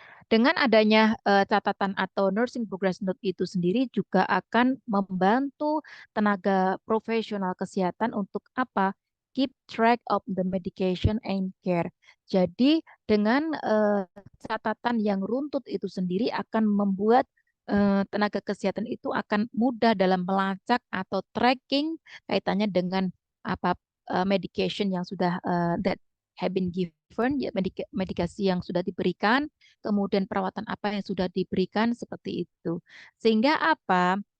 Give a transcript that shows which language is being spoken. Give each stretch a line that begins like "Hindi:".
Indonesian: Dengan adanya catatan atau nursing progress note itu sendiri juga akan membantu tenaga profesional kesehatan untuk apa?
English: Keep track of the medication and care.
Indonesian: Jadi dengan catatan yang runtut itu sendiri akan membuat tenaga kesehatan itu akan mudah dalam melacak atau tracking kaitannya dengan apa medication yang sudah
English: that have been given,
Indonesian: ya, medikasi yang sudah diberikan, kemudian perawatan apa yang sudah diberikan seperti itu. Sehingga apa?